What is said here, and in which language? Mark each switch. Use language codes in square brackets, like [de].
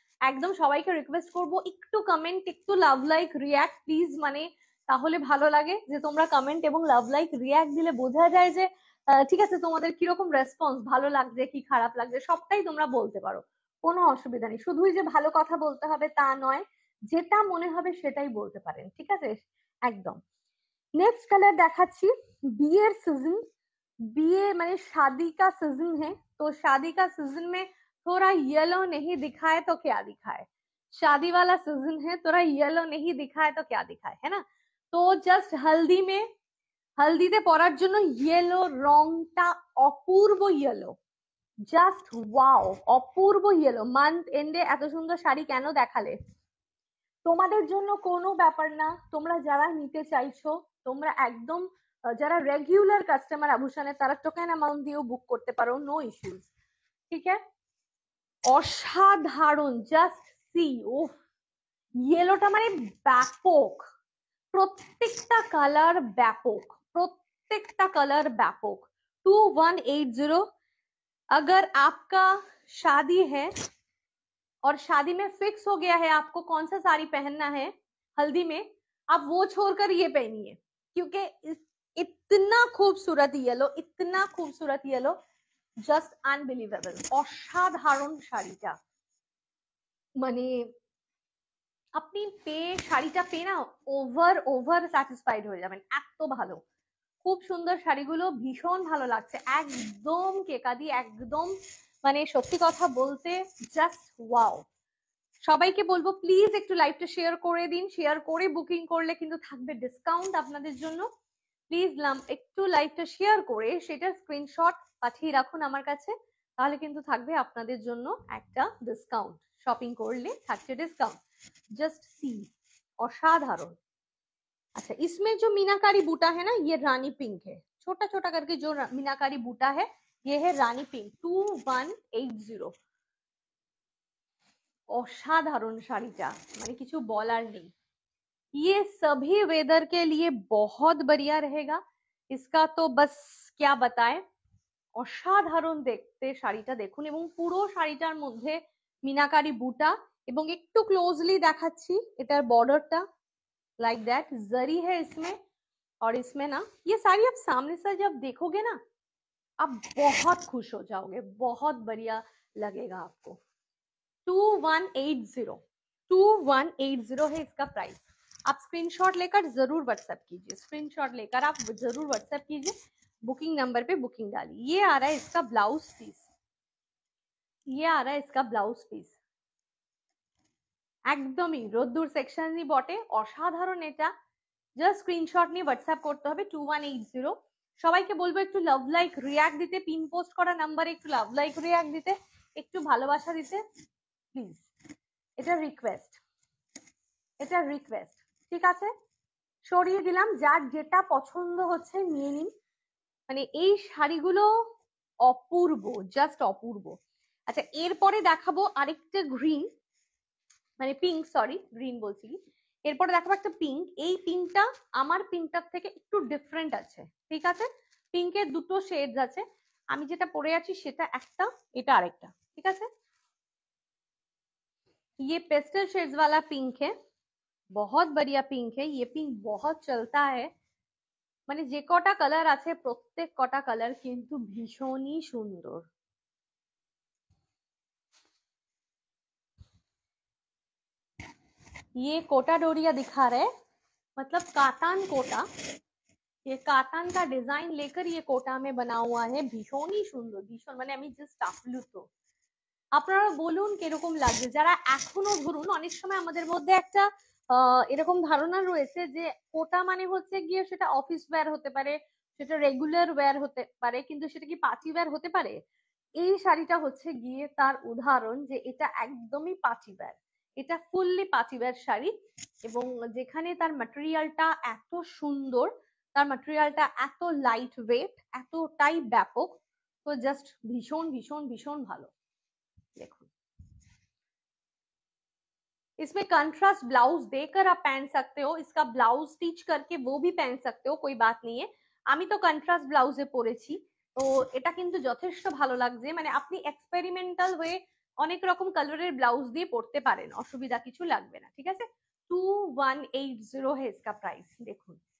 [bn] একদম সবাইকে রিকোয়েস্ট করব একটু কমেন্ট, একটু লাভ লাইক রিয়াক্ট প্লিজ, মানে তাহলে ভালো লাগে যে তোমরা কমেন্ট এবং লাভ লাইক রিয়াক্ট দিলে বোঝা যায় যে ঠিক আছে তোমাদের কিরকম রেসপন্স, ভালো লাগছে কি খারাপ লাগছে সবটাই তোমরা বলতে পারো, কোনো অসুবিধা নেই। শুধুই যে ভালো কথা বলতে হবে তা নয়, যেটা মনে হবে সেটাই বলতে পারেন, ঠিক আছে একদম। [hi] नेक्स्ट कलर [bn] দেখাচ্ছি, বিয়ের সিজন, বিয়ে মানে [hi] शादी का सीजन है, तो शादी का सीजन में थोड़ा येलो नहीं दिखाए तो क्या दिखाए, शादी वाला सीजन है, थोड़ा येलो नहीं दिखाए तो क्या दिखाए, है ना। तो जस्ट हल्दी में, [bn] हल्दीতে পরার জন্য ইয়েলো রংটা অপূর্ব ইয়েলো, জাস্ট ওয়াও, অপূর্ব ইয়েলো। মান্থ এন্ডে এত সুন্দর শাড়ি কেন দেখালে? তোমাদের জন্য কোনো ব্যাপার না, তোমরা যারা নিতে চাইছো তোমরা একদম যারা রেগুলার কাস্টমার আভূষণের, তারা টোকেন অ্যামাউন্ট দিয়েও বুক করতে পারো, নো ইস্যুস। ঠিক আছে, অসাধারণ, জাস্ট সি, উফ, ইয়েলোটা মানে ব্যাপক, প্রত্যেকটা কালার ব্যাপক, প্রত্যেকটা কালার ব্যাপক। [hi] 2180। अगर आपका शादी है और शादी में फिक्स हो गया है आपको कौन सा साड़ी पहनना है हल्दी में, आप वो छोड़कर ये पहनिए, क्योंकि इतना खूबसूरत येलो, इतना खूबसूरत येलो, [bn] জাস্ট আনবিলিভেবল, অসাধারণ শাড়িটা। মানে আপনি পেয়ে শাড়িটা পেয়ে না ওভার স্যাটিসফাইড হয়ে যাবেন, এত ভালো। খুব সুন্দর শাড়িগুলো, ভীষণ ভালো লাগছে, একদম কেকাদি, একদম মানে সত্যি কথা বলতে জাস্ট ওয়াও। সবাইকে বলবো প্লিজ একটু লাইভটা শেয়ার করে দিন, শেয়ার করে বুকিং করলে কিন্তু থাকবে ডিসকাউন্ট আপনাদের জন্য। প্লিজ একটু লাইভটা শেয়ার করে সেটার স্ক্রিনশট পাঠিয়ে রাখুন আমার কাছে, তাহলে কিন্তু থাকবে আপনাদের জন্য একটা ডিসকাউন্ট, শপিং করলে থাকছে ডিসকাউंट। [hi] जस्ट सी, असाधारण। अच्छा, इसमें जो मीनाकारी बूटा है ना, ये रानी पिंक है, छोटा छोटा करके जो मीनाकारी बूटा है ये है रानी पिंक 2180। [bn] असाधारण শাড়িটা, মানে কিছু বলার নেই। [hi] ये सभी वेदर के लिए बहुत बढ़िया रहेगा, इसका तो बस क्या बताएं। [bn] অসাধারণ দেখতে শাড়িটা দেখুন, এবং পুরো শাড়িটার মধ্যে মিনাকারি বুটা, এবং একটু ক্লোজলি দেখাচ্ছি এটার বর্ডারটা, [hi] लाइक दैट जरी है इसमें। और इसमें ना ये साड़ी आप सामने से जब देखोगे ना, आप बहुत खुश हो जाओगे, बहुत बढ़िया लगेगा आपको। 2180, 2180 है इसका प्राइस। आप स्क्रीनशॉट लेकर जरूर व्हाट्सएप कीजिए, स्क्रीनशॉट लेकर आप जरूर व्हाट्सएप कीजिए, बुकिंग नंबर पे बुकिंग डालिए। ये आ रहा है इसका ब्लाउज पीस, ये आ रहा है इसका ब्लाउज पीस, [bn] একদমই রোদ্দুর সেকশনই বটে, অসাধারণ এটা। জাস্ট স্ক্রিনশট নিয়ে হোয়াটসঅ্যাপ করতে হবে 2180। সবাইকে বলবো একটু লাভ লাইক রিয়াক্ট দিতে, পিন পোস্ট করা নাম্বারে একটু লাভ লাইক রিয়াক্ট দিতে, একটু ভালোবাসা দিতে প্লিজ, এটা রিকোয়েস্ট, এটা রিকোয়েস্ট, ঠিক আছে? সরিয়ে দিলাম, যার যেটা পছন্দ হচ্ছে নিয়ে নিন। মানে এই শাড়িগুলো অপূর্ব, জাস্ট অপূর্ব। আচ্ছা, এরপরে দেখাবো আরেকটা গ্রিন, মানে পিঙ্ক, সরি গ্রিন বলছি কি, এরপরে দেখাবো একটা পিঙ্ক। এই পিঙ্কটা আমার পিঙ্কটার থেকে একটু ডিফারেন্ট আছে, ঠিক আছে? পিঙ্কের দুটো শেডস আছে, আমি যেটা পরে আছি সেটা একটা, এটা আরেকটা, ঠিক আছে? [hi] ये पेस्टल शेड्स वाला पिंक है, बहुत बढ़िया पिंक है, ये पिंक बहुत चलता है। [bn] মানে যে কটা কালার আছে প্রত্যেক কটা কালার কিন্তু ভীষণই সুন্দর। [hi] ये कोटा डोरिया दिखा रहे, मतलब कातान कोटा, ये कातान का डिजाइन लेकर ये कोटा में बना हुआ है, [bn] ভীষণই সুন্দর, ভীষণ, মানে আমি জাস্ট আপ্লুত। আপনারা বলুন কিরকম লাগছে, যারা এখনো ধরুন অনেক সময় আমাদের মধ্যে একটা এরকম ধারণা রয়েছে যে কোটা মানে হচ্ছে গিয়ে সেটা অফিস ওয়্যার হতে পারে, সেটা রেগুলার ওয়্যার হতে পারে, কিন্তু সেটা কি পার্টি ওয়্যার হতে পারে? এই শাড়িটা হচ্ছে গিয়ে তার উদাহরণ, যে এটা একদমই পার্টি ওয়্যার, এটা ফুললি পার্টি ওয়্যার শাড়ি, এবং যেখানে তার ম্যাটেরিয়ালটা এত সুন্দর, তার ম্যাটেরিয়ালটা এত লাইট ওয়েট, এতটাই ব্যাপক, তো জাস্ট ভীষণ ভীষণ ভীষণ ভালো। [hi] देखो, इसमें कंट्रास्ट ब्लाउज देकर आप पहन सकते हो, इसका ब्लाउज स्टिच करके वो भी पहन सकते हो, कोई बात नहीं है। [bn] আমি তো কন্ট্রাস্ট ব্লাউজে পরেছি, তো এটা কিন্তু যথেষ্ট ভালো লাগছে। মানে আপনি এক্সপেরিমেন্টাল হয়ে অনেক রকম কালারের ব্লাউজ দিয়ে পরতে পারেন, অসুবিধা কিছু লাগবে না, ঠিক আছে? [hi] 2180 है इसका प्राइस, [bn] দেখুন।